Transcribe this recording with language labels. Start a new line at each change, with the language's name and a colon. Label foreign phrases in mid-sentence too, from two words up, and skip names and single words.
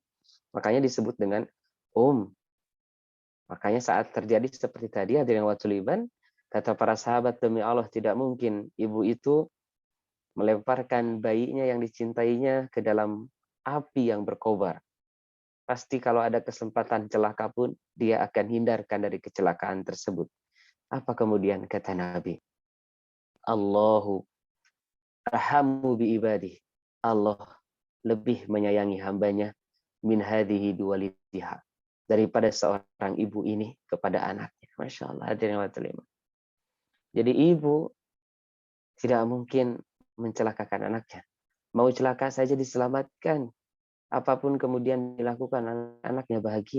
Indonesian: Makanya disebut dengan Makanya saat terjadi seperti tadi hadirin wajuliban, kata para sahabat, demi Allah tidak mungkin ibu itu melemparkan bayinya yang dicintainya ke dalam api yang berkobar. Pasti kalau ada kesempatan celaka pun, dia akan hindarkan dari kecelakaan tersebut. Apa kemudian kata Nabi?
Arabic: الله أرحم بعباده.
Indonesian: Allah lebih menyayangi hambanya
Arabic: من هذه بولدها,
Indonesian: daripada seorang ibu ini kepada anaknya.
Arabic: ما شاء الله.
Indonesian: Hadirin wa terima. Jadi ibu tidak mungkin mencelakakan anaknya. Mau celaka saja diselamatkan. Apapun kemudian dilakukan, anaknya bahagia.